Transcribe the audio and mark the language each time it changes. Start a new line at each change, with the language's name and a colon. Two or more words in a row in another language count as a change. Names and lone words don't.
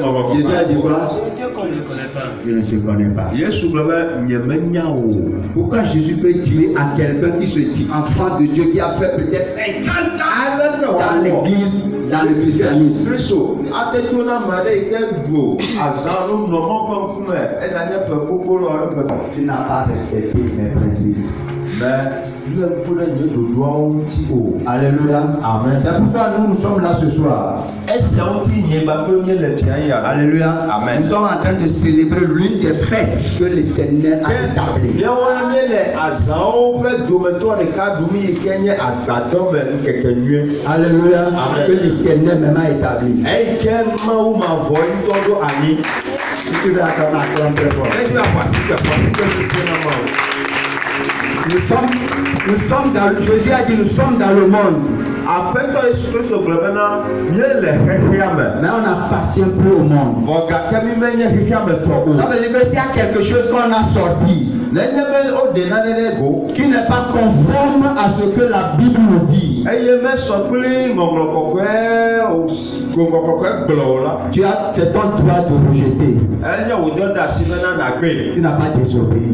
French: Jésus a mɔgɔgɔ. dit quoi? C'est Dieu qu'on ne connaît pas. Je ne te connais pas.
Ewe: Yesu gblɔ be nye menya o.
French: Pourquoi Jésus peut dire à quelqu'un qui se dit enfant de Dieu, qui a fait peut-être 50
Ewe: Ale ne
French: ans
Ewe: wa
French: dans l'église, dans le
Ewe: Yesu
French: christianisme?
Ewe: Kristo ate to na ma ɖe yi ke ɖu azã no nɔ mɔ ƒe ŋkume ena nye ƒe gbogbo lɔ ɖe ƒe.
French: Tu n'as pas respecté mes principes.
Ewe: Le ŋku ɖe nye ɖoɖoawo ŋuti o.
French: Alléluia. Amen. C'est pourquoi nous sommes là ce soir.
Ewe: Esia ŋuti nye bakple mie le fia ya.
French: Alléluia. Amen. Nous sommes en train de célébrer l'une des fêtes que l'Éternel a établies.
Ewe: Míawo mie le azãwo ƒe dometɔ ɖeka ɖum yi ke nye agbadɔme ŋkeke nyuie.
French: Alléluia. Amen. Que l'Éternel même a établi.
Ewe: Eyi ke Mawu mavɔ ŋutɔ ɖo anyi.
French: Si tu veux attendre à toi très fort.
Ewe: Ne bi aƒasike sese na Mawu.
French: Nous sommes dans, Jésus a dit, nous sommes dans le monde,
Ewe: Aƒetɔ Yesu Kristo gblɔ bena mie le xexea me.
French: mais on n'appartient plus au monde.
Ewe: Vɔ gake mi menye xexea me tɔ o.
French: Ça veut dire que s'il y a quelque chose qu'on a sorti, qui n'est pas conforme à ce que la Bible nous dit. C'est ton droit de rejeter. Tu n'as pas désobéi.